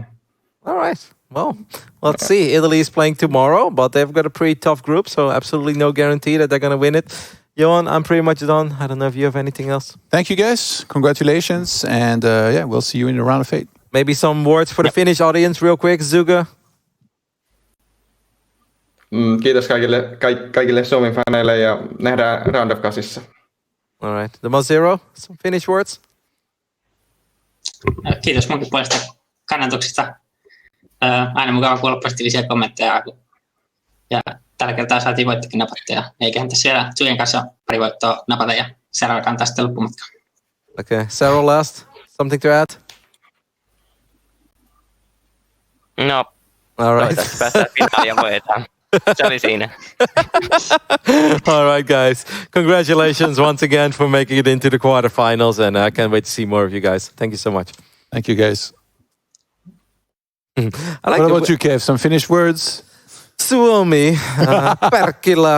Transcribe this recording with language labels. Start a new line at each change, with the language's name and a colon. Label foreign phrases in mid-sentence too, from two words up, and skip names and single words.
English: all right. Well, let's see. Italy is playing tomorrow, but they've got a pretty tough group, so absolutely no guarantee that they're going to win it. Johan, I'm pretty much done. I don't know if you have anything else. Thank you, guys. Congratulations. And we'll see you in the round of 8. Maybe some words for the Finnish audience real quick. Zuga?
Finnish: Kiitos kaikille Suomen faneille ja nähdään
English: Round of 8. All right. The Mazero, some Finnish words?
Finnish: Kiitos munkin puolesta kannatuksista. Aina mukava kuulla positiivisia kommentteja. Ja tällä kertaa saatiin voittokin napattua. Ja eiköhän tässä siellä Zuyen kanssa pari voittoa napata ja seuraava kantaa sitten loppumatkaan.
English: Okay. Sarah, last. Something to add? No, All right.
Finnish: toivottavasti päästään finaaliin ja voitetaan. Se oli siinä.
English: All right, guys. Congratulations once again for making it into the quarterfinals, and I can't wait to see more of you guys. Thank you so much. Thank you, guys. What about you, Kev? Some Finnish words?
Finnish: Suomi, perkila.